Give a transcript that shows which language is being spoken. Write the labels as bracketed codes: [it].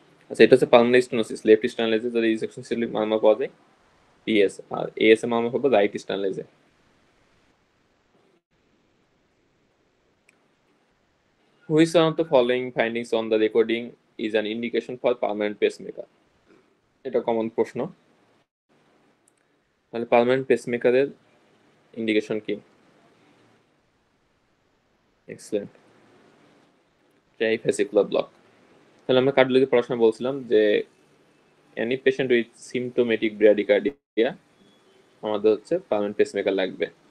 [bn] আচ্ছা, এটা হচ্ছে পালমোনারি স্টেনোসিস। লেফট স্টার্নালাইজে যদি ইজেকশন সিস্টোলিক মারমার পাওয়া যায় পিএস, আর এএস এর মারমার হবে right স্টার্নালাইজে। [en] Which one of the following findings on the recording is an indication for permanent pacemaker? [bn] এটা কমন প্রশ্ন। তাহলে পার্মানেন্ট পেসমেকারের ইন্ডিকেশন কি? Excellent, ট্রাইফেসিকুলার block. তাহলে আমরা কার্ডিওলজি পড়াশোনা বলছিলাম যে any patient with symptomatic bradycardia আমাদের হচ্ছে পার্মানেন্ট পেসমেকার লাগবে।